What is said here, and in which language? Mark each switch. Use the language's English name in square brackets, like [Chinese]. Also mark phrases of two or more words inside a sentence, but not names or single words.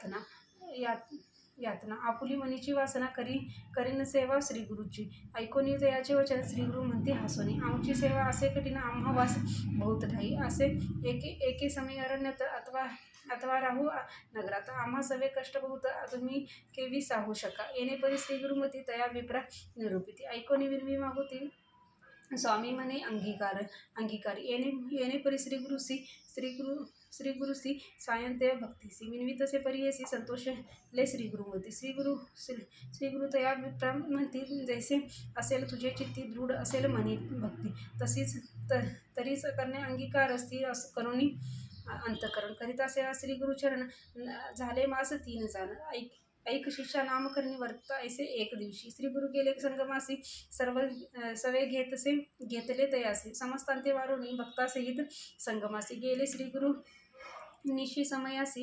[Marathi] यातना आपुली मनीची वासना करीन सेवा श्री गुरुची ऐकोनी दयाचे वचन श्री गुरु म्हणते हसोनी आमची सेवा असे कठीण आम्हा वास बहुत ठाई असे एके समय अरण्यात अथवा राहू नगरात आम्हा सवे कष्ट बहुत तुम्ही केवी साहू शका येणे परी श्री गुरुमती तया विप्रा निरूपिती ऐकोनी विनवी मागुती स्वामी म्हणे अंगीकारी येणे परी श्री गुरुसी सायंतेय भक्तीसी विनवी तसे परी संतोष ले श्री गुरुमती श्री गुरु तया विप्रा म्हणती जैसे असेल तुझे चित्ती दृढ असेल मनी भक्ती तरीच करणे अंगीकार स्थिर करुणी अंतकरण करिता सेवा श्री गुरुचरण झाले मास 3 जाण ऐक शिष्या नामकरणी वर्त ऐसे एक दिवशी श्री गुरु गेले संगमासी सवे घेतले तयासी समस्तांते वारुणी भक्तासहित संगमासी गेले श्री गुरु निशी समयासी